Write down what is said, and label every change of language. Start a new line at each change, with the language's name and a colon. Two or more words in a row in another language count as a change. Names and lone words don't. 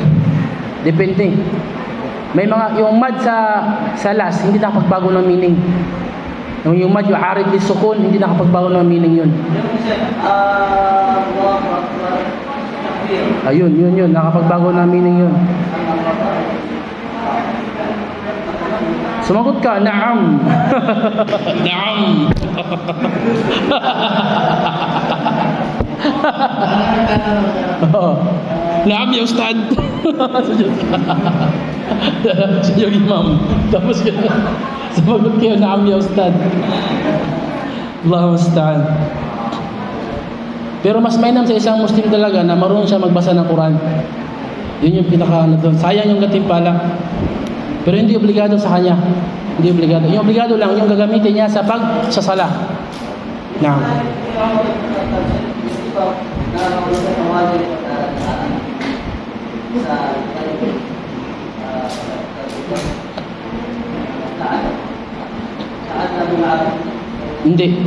Filipino: May mga yung mad sa last hindi nakapagbago ng meaning. Yung mad yung
Arabic: عارض للسكون
Filipino: hindi nakapagbago ng meaning yun. Yun nakapagbago ng meaning yun. Sumagot ka, na'am.
Arabic: نعم. نعم يا أستاذ.
Filipino: Sa yung imam. Tapos sumagot kayo,
Arabic: نعم يا أستاذ. الله المستعان.
Filipino: Pero mas mainam sa isang Muslim talaga na marunong siya magbasa ng Quran. Yun yung pinaka doon. Sayang yung gatimpala. Pero hindi obligado sa kanya. Hindi obligado. Yung obligado lang yung gagamitin niya sa pagsasala. Naam. Hindi.